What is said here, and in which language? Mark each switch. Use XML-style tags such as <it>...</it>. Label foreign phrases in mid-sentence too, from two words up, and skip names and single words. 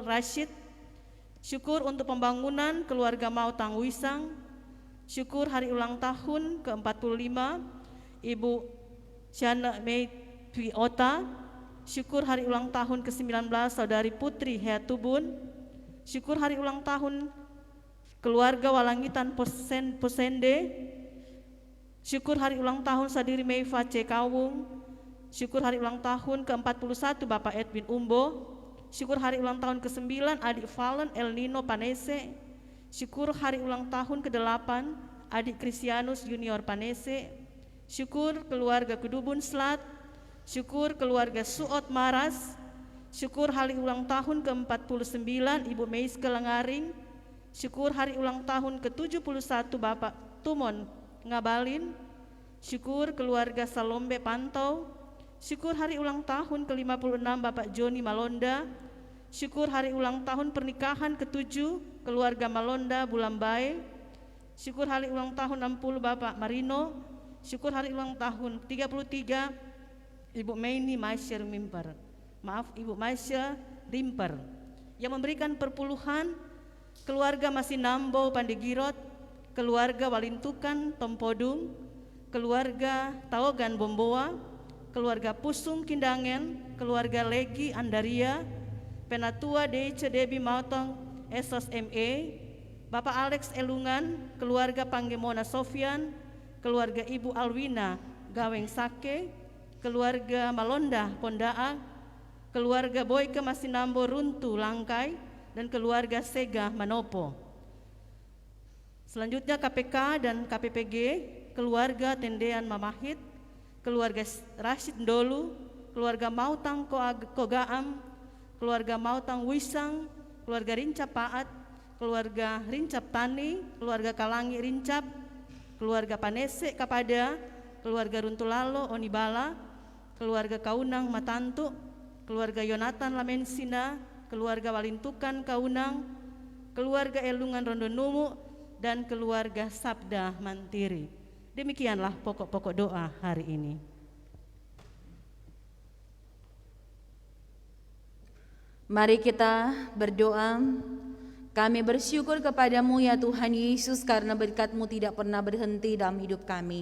<id>Rashid, syukur untuk pembangunan keluarga Mautang Wisang, syukur hari ulang tahun ke-45 Ibu Shana Mei Twi Ota, syukur hari ulang tahun ke-19 Saudari Putri Heatubun, syukur hari ulang tahun keluarga Walangitan Posende, syukur hari ulang tahun Sadiri Meifa C. Kawung, syukur hari ulang tahun ke-41 Bapak Edwin Umbo, syukur hari ulang tahun ke-9 Adik Valen El Nino Panese, syukur hari ulang tahun ke-8 Adik Kristianus Junior Panese, syukur keluarga Kedubun Slat, syukur keluarga Suot Maras, syukur hari ulang tahun ke-49 Ibu Meiske Lengaring, syukur hari ulang tahun ke-71 Bapak Tumon Ngabalin, syukur keluarga Salombe Pantau, syukur hari ulang tahun ke-56 Bapak Joni Malonda, syukur hari ulang tahun pernikahan ke-7 keluarga Malonda Bulambae, syukur hari ulang tahun 60 Bapak Marino, syukur hari ulang tahun 33 Ibu Meini Maisya Limper, yang memberikan perpuluhan keluarga Masinambo Pandegirot, keluarga Walintukan Tompodung, keluarga Taogan Bomboa, keluarga Pusung Kindangen, keluarga Legi Andaria, Penatua Dece Debi Mautong Esos ME, Bapak Alex Elungan, keluarga Panggemona Sofian, keluarga Ibu Alwina Gaweng Sake, keluarga Malonda Pondaa, keluarga Boyke Masinambo Runtu Langkai, dan keluarga Sega Manopo. Selanjutnya KPK dan KPPG, keluarga Tendean Mamahit, keluarga Rashid Ndolu, keluarga Mautang Kogaam, keluarga Mautang Wisang, keluarga Rincap Paat, keluarga Rincap Tani, keluarga Kalangi Rincap, keluarga Panese Kapada, keluarga Runtulalo Onibala, keluarga Kaunang Matantu, keluarga Yonatan Lamensina, keluarga Walintukan Kaunang, keluarga Elungan Rondonumu, dan keluarga Sabda Mantiri. Demikianlah pokok-pokok doa hari ini. Mari kita berdoa. Kami bersyukur kepadamu ya Tuhan Yesus, karena berkat-Mu tidak pernah berhenti dalam hidup kami.</id>